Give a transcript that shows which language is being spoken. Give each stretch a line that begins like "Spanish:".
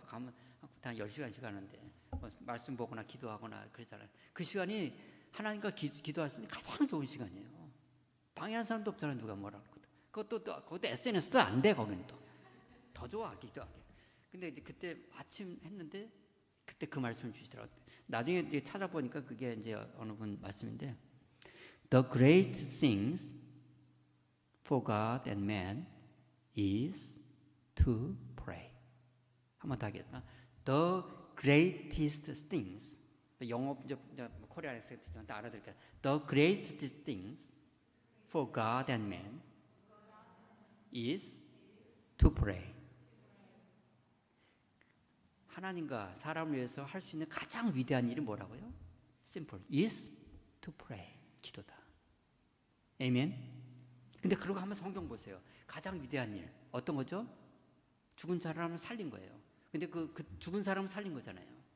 Korean: 가면 한 10시간씩 가는데 말씀 보거나 기도하거나 그러잖아요. 그 시간이 하나님과 기도할 수 있는 가장 좋은 시간이에요. 방해하는 사람도 없잖아요. 누가 뭐라 그러거든. 그것도 SNS도 안 돼. 거기는 더 좋아 기도하기. 근데 이제 그때 아침 했는데 그때 그 말씀을 주시더라고요. 나중에 이제 찾아보니까 그게 이제 어느 분 말씀인데
English: The great things for God and man is to pray.
Korean: 한번 더 하겠습니다.
English: The greatest things.
Korean: 영어 이제 코리안에서 듣지만 다 알아들을까요?
English: The greatest things for God and man is to pray.
Korean: 하나님과 사람을 위해서 할 수 있는 가장 위대한 일이 뭐라고요?
English: Simple. is to pray.
Korean: 기도다. 아멘. 근데 그러고 한번 성경 보세요. 가장 위대한 일 어떤 거죠? 죽은 사람을 살린 거예요. 근데 그 죽은 사람을 살린 거잖아요.